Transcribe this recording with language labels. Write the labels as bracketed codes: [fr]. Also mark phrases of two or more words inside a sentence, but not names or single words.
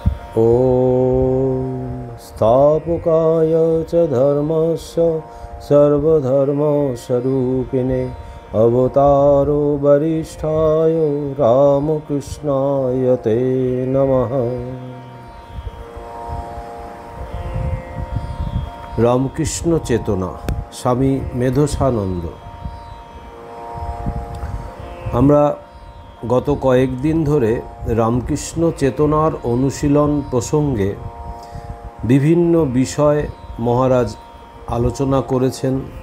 [sa] ॐ स्थापकाय च धर्मस्य सर्वधर्मस्वरूपिणे अवतारो वरिष्ठाय रामकृष्णाय ते नमः। [bn] রামকৃষ্ণ চেতনা, স্বামী মেধসানন্দ। আমরা গত কয়েকদিন ধরে রামকৃষ্ণ চেতনার অনুশীলন প্রসঙ্গে বিভিন্ন বিষয় মহারাজ আলোচনা করেছেন।